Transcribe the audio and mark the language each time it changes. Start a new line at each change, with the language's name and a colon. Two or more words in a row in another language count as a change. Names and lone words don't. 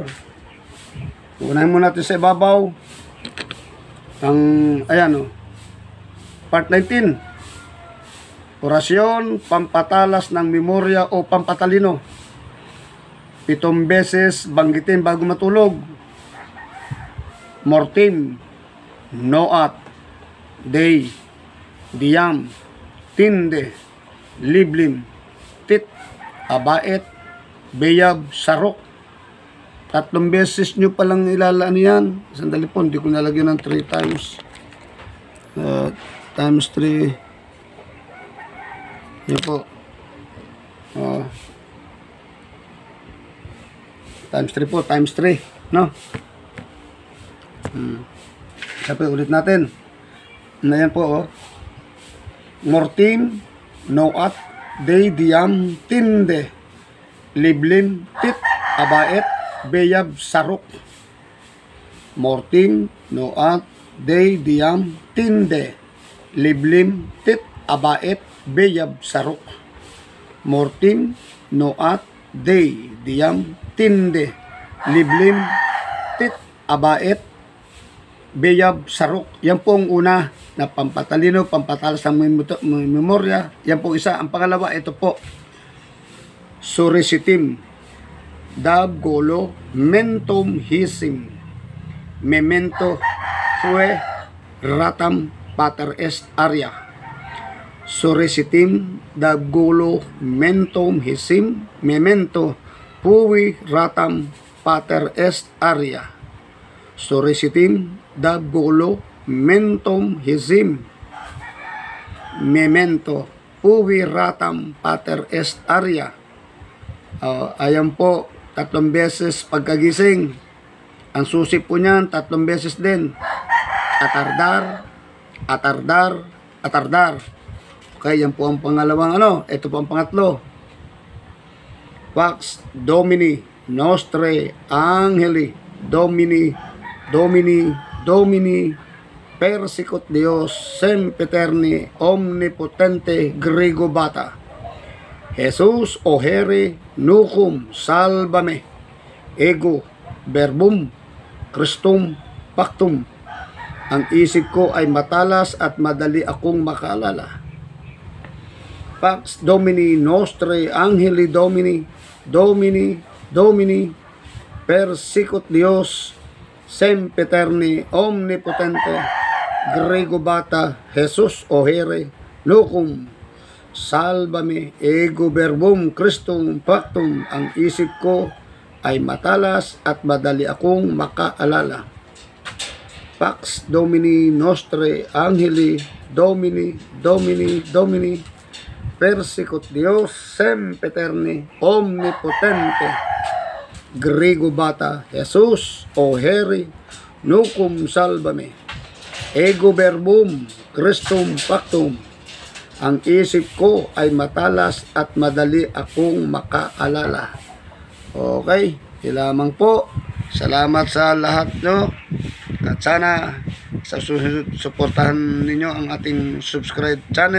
Filipino: Unahin mo natin sa ibabaw. Ayan part 19. Orasyon, pampatalas ng memorya o pampatalino. 7 beses banggitin bago matulog. Mortim, Noat, Day, Diyam, Tinde, Liblim, Tit, Abaet, Beyab, Sarok. 3 beses nyo palang ilalaan yan. Sandali po, hindi ko nalagyan ng 3 times. Times 3. Yan po. Times 3 po, times 3. No? Sabi ulit natin. Yan po. Mortim, Noat, Day, Diyam, Tinde, Liblim, Tit, Abaet, Beyab, Sarok. Mortim, Noat, Day, Diyam, Tinde, Liblim, Tit, Abaet, Beyab, Sarok. Mortim, Noat, Day, Diyam, Tinde, Liblim, Tit, Abaet, Beyab, Sarok. Yan po ang una na pampatalino, pampatalas ng memorya. Yan po isa. Ang pangalawa, ito po. Surisitim, Dab, Golo, Mentum, Hisim, Memento, Fue, Ratam, Pater Est, Aria. Surisitim, Dab, Golo, Mentum, Hisim, Memento, Fue, Ratam, Pater Est, Aria. Surisitim, Dab, Golo, Mentum, Hisim, Memento, Fue, Ratam, Pater Est, Aria. Ayan po, 3 beses pagkagising. Ang susi po niyan, 3 beses din. Atardar, atardar, atardar. Okay, yan po ang pangalawang ito po ang pangatlo.
Latin: Pax Domini Nostre Angeli Domini Domini Domini Persicut Dios Sempiterni Omnipotente Grego Bata Jesus Ohere Nucum Salvame Ego Verbum Christum Pactum
Filipino: Ang isip ko ay matalas at madali akong makaalala.
Latin: Pax Domini Nostre Angeli Domini, Domini, Domini, persicut Dios, sempiterni, omnipotente, Grego Bata, Jesus Ohere, Locum, Salvame, ego verbum Christum factum.
Filipino: Ang isip ko ay matalas at madali akong makaalala.
Latin: Pax Domini Nostre Angeli Domini, Domini, Domini, persicut Dios, sempiterni, omnipotente, Grego Bata, Jesus Ohere, Nucum Salvame, ego verbum Christum factum.
Filipino: Ang isip ko ay matalas at madali akong makaalala. Okay, lamang po. Salamat sa lahat nyo. At sana sa susunod suportahan ninyo ang ating
English: subscribe channel.